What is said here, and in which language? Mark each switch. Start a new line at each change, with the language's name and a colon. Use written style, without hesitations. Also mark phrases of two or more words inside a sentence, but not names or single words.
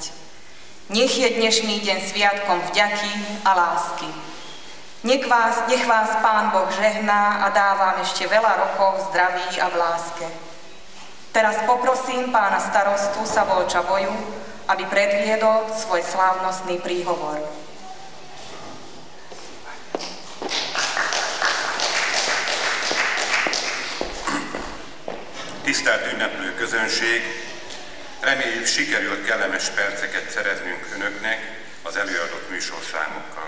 Slovak: Nech je dnešný deň sviatkom vďaky a lásky. Nech vás Pán Boh žehná a dá vám ešte veľa rokov v zdraví a v láske. Teraz poprosím pána starostu Savolča Boju, aby predviedol svoj slávnostný príhovor.
Hungarian: Tisztelt ünneplő közönség, reméljük sikerült kellemes perceket szereznünk önöknek az előadott műsorszámokkal.